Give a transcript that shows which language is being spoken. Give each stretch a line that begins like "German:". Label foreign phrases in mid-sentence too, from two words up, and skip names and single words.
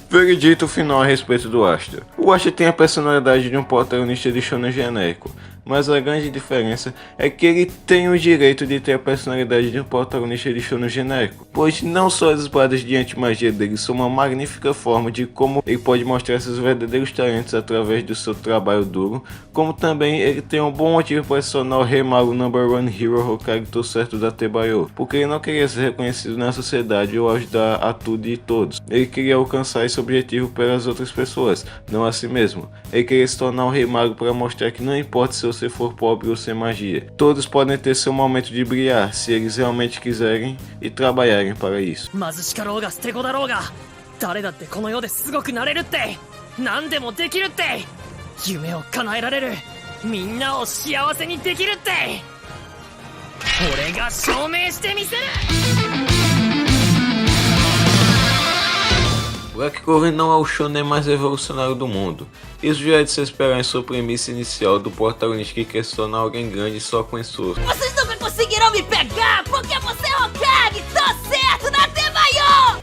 Portuguese: Veredito final a respeito do Asta. O Asta tem a personalidade de um protagonista de shonen genérico, mas a grande diferença é que ele tem o direito de ter a personalidade de um protagonista de shonen genérico, pois não só as espadas de antimagia dele são uma magnífica forma de como ele pode mostrar seus verdadeiros talentos através do seu trabalho duro, como também ele tem um bom motivo para se tornar o Rei Mago #1 Hero Hokage certo da Tebayo, porque ele não queria ser reconhecido na sociedade ou ajudar a tudo e todos. Ele queria alcançar esse objetivo pelas outras pessoas, não a si mesmo. Ele queria se tornar um Rei Mago para mostrar que não importa se você for pobre ou sem magia, todos podem ter seu momento de brilhar se eles realmente quiserem e trabalharem para isso.
Japanese: 貧しかろうが捨て子だろうが誰だってこの世ですごくなれるって何でもできるって夢を叶えられるみんなを幸せにできるって俺が証明してみせる
Portuguese: Black Clover não é o shonen mais revolucionário do mundo. Isso já é de se esperar em sua premissa inicial do protagonista que quer se tornar alguém grande só com esforço. Vocês nunca conseguirão me pegar porque você é Hokage, tô certo na Tebayo!